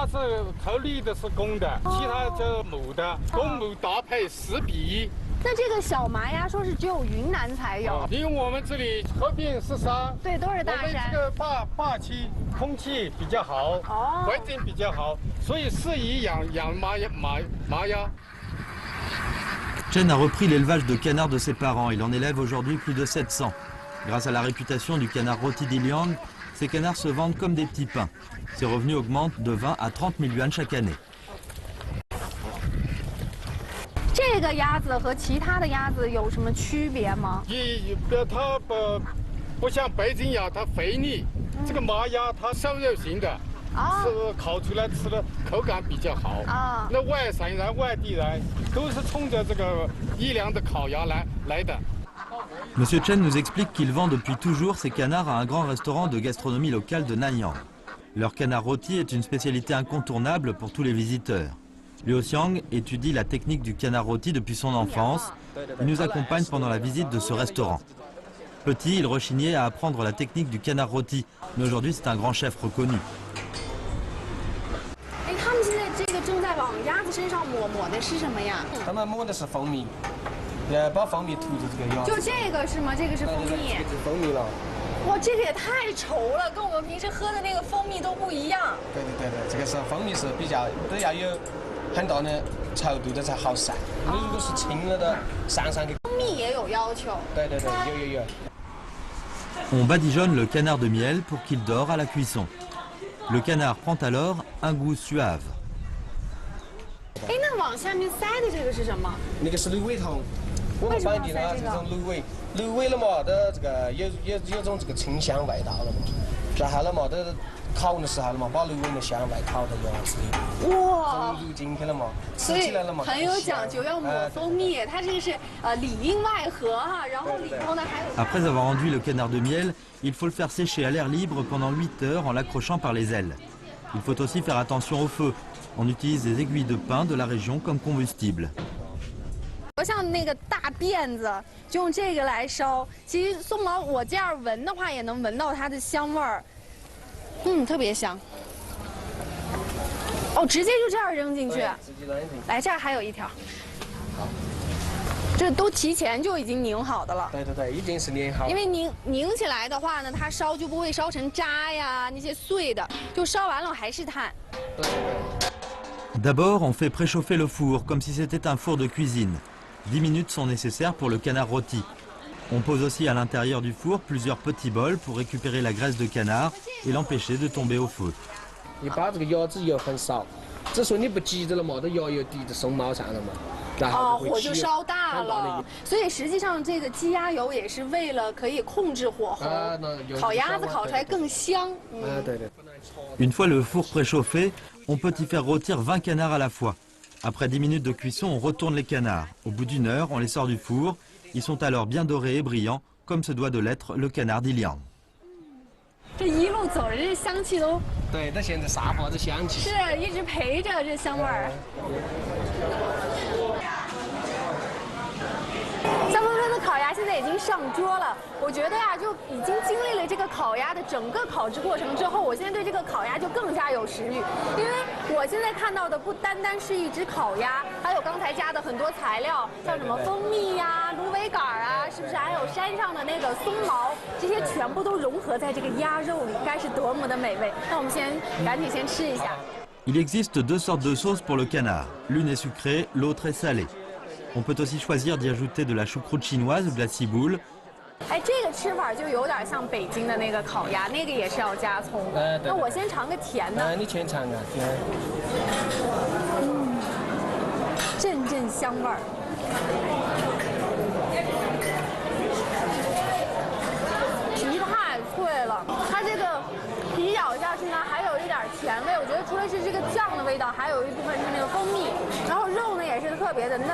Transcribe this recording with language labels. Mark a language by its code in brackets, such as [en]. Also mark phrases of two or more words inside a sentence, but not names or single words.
[zh] 它是头绿的是公的，其他叫母的，公母搭配10比1。那这个小麻鸭说是只有云南才有，因为我们这里河边是山，对，都是大山。我们这个大气空气比较好，环境比较好，所以适宜养麻鸭。 [fr] Chen a repris l'élevage de canards de ses parents. Il en élève aujourd'hui plus de 700. Grâce à la réputation du canard rôti d'Iliang, ces canards se vendent comme des petits pains. Ses revenus augmentent de 20 à 30 000 yuan chaque année. [zh] 这个鸭子和其他的鸭子有什么区别吗？它不像北京鸭，它肥腻。这个麻鸭它瘦肉型的，是烤出来吃的口感比较好。那外省人、外地人都是冲着这个宜良的烤鸭来的。 [fr] Monsieur Chen nous explique qu'il vend depuis toujours ses canards à un grand restaurant de gastronomie locale de Nanyang. Leur canard rôti est une spécialité incontournable pour tous les visiteurs. Liu Xiang étudie la technique du canard rôti depuis son enfance. Il nous accompagne pendant la visite de ce restaurant. Petit, il rechignait à apprendre la technique du canard rôti, mais aujourd'hui c'est un grand chef reconnu. [zh] 他们现在这个正在往鸭子身上抹的是什么呀？他们抹的是蜂蜜，把蜂蜜涂在这个鸭子。就这个是吗？这个是蜂蜜。这是蜂蜜了。哇，这个也太稠了，跟我们平时喝的那个蜂蜜都不一样。对，这个是蜂蜜是比较都要有很大的稠度的才好散。你如果是清了的，上去。蜂蜜也有要求。对，有。 [fr] On badigeonne le canard de miel pour qu'il dore à la cuisson. Le canard prend alors un goût suave. [zh] 哎，那往下面塞的这个是什么？那个是芦苇头。我们本地呢，这种芦苇了嘛，的这个有种这个清香味道了嘛。然后了嘛，都烤的时候了嘛，把芦苇的香味烤到鸭子里。哇！融入进去了嘛，吃起来了嘛。很有讲究，要抹蜂蜜。它这个是里应外合哈，然后里头呢还有。 [fr] Après avoir enduit le canard de miel, il faut le faire sécher à l'air libre pendant 8 heures en l'accrochant par les ailes. Il faut aussi faire attention au feu. On utilise des aiguilles de pin de la région comme combustible. [zh] 像那个大辫子，就用这个来烧。其实松毛我这样闻的话，也能闻到它的香味儿，特别香。哦，直接就这样扔进去。来，这儿还有一条。这都提前就已经拧好的了。对，已经是拧好。因为拧起来的话呢，它烧就不会烧成渣呀，那些碎的，就烧完了还是炭。 [fr] D'abord, on fait préchauffer le four comme si c'était un four de cuisine. 10 minutes sont nécessaires pour le canard rôti. On pose aussi à l'intérieur du four plusieurs petits bols pour récupérer la graisse de canard et l'empêcher de tomber au feu. [zh] 你把这个鸭子油很少，之所以你不急着了嘛，这鸭油滴在松毛上了嘛，然后火就烧大了。所以实际上这个鸡鸭油也是为了可以控制火候，烤鸭子烤出来更香。对。 [fr] Une fois le four préchauffé, on peut y faire rôtir 20 canards à la fois. Après 10 minutes de cuisson, on retourne les canards. Au bout d'1 heure, on les sort du four. Ils sont alors bien dorés et brillants, comme se doit de l'être le canard d'Iliang. [zh] 这一路走着，这香气都对，到现在沙发的香气是一直陪着这香味儿。香喷喷的烤鸭现在已经上桌了，我觉得呀，就已经经历了这个烤鸭的整个烤制过程之后，我现在对这个烤鸭就更加有食欲，因为我现在看到的不单单是一只烤鸭，还有刚才加的很多材料，像什么蜂蜜呀、芦苇杆啊，是不是？还有山上的那个松毛，这些全部都融合在这个鸭肉里，该是多么的美味！那我们赶紧先吃一下。 [fr] Il existe deux sortes de sauces pour le canard. L'une est sucrée, l'autre est salée. On peut aussi choisir d'y ajouter de la choucroute chinoise ou de la ciboule. [zh] 哎，这个吃法就有点像北京的那个烤鸭，那个也是要加葱的。那我先尝个甜的。你先尝啊，阵阵香味儿。皮太脆了，它这个皮咬下去呢，还有一点甜味。我觉得除了是这个酱的味道，还有一部分是那个蜂蜜，然后肉呢也是特别的嫩。